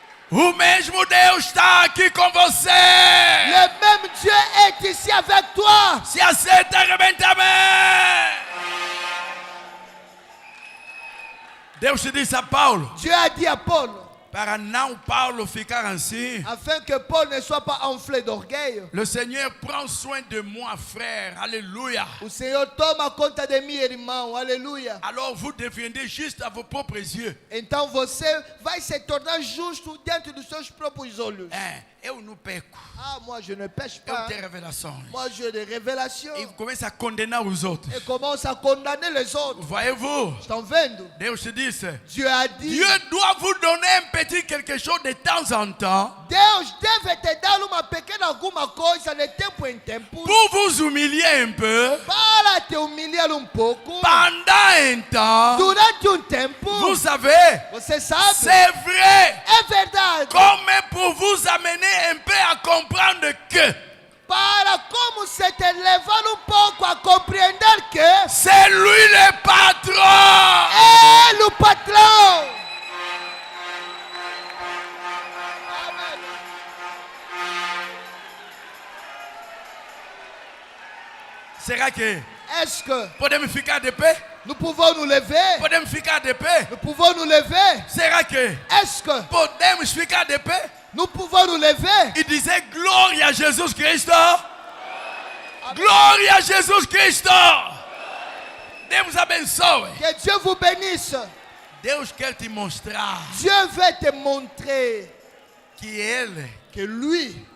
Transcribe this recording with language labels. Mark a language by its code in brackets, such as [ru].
[pt] o mesmo Deus está aqui com você. [fr] le même Dieu est ici avec toi. [pt] Se aceita, arrebenta, amém. Deus te disse a Paulo, [fr] Dieu a dit à Paul, [pt] para não Paulo ficar assim, [fr] afin que Paul ne soit pas enflé d'orgueil. le Seigneur prend soin de moi, frère. Alléluia. [pt] O Senhor toma conta de mim, irmão. Aleluia. [fr] Alors vous deviendrez juste à vos propres yeux. [pt] Então você vai se tornar justo dentro dos seus próprios olhos. Eu não peco. [fr] Ah, moi je ne pêche [pt] Eu [fr] pas. [pt] tenho revelações. [fr] Moi j'ai des révélations. [pt] E começa a condenar os outros. [fr] Et commence à condamner les autres. Voyez-vous, [pt] Estão vendo? Deus te disse, [fr] Dieu a dit, Dieu doit vous donner un petit quelque chose de temps en temps [pt] Deus deve te dar uma pequena alguma coisa de tempo em tempo [fr] pour vous humilier un peu. [pt] para te humilhar um pouco. [fr] Pendant un temps, [pt] Durante tempo, [fr] vous savez, [pt] você sabe, [fr] c'est vrai, [pt] é verdade. [fr] comme pour vous amener un peu à comprendre que [pt] Para como se te levar pouco a compreender que [fr] c'est lui le patron. [pt] Ele o patrão. Será que [fr] Est-ce que [pt] podemos ficar de pé? [fr] nous pouvons nous lever? [pt] Podemos ficar de pé? [fr] Nous pouvons nous lever? [pt] Será que [fr] Est-ce que [pt] podemos ficar de pé? [fr] nous pouvons nous lever? [pt] E dizer glória a Jesus Cristo. Glória a Jesus Cristo. Deus abençoe. [fr] Que Dieu vous bénisse. [pt] Deus quer te mostrar [fr] Dieu veut te montrer [pt] que Ele [fr] que lui,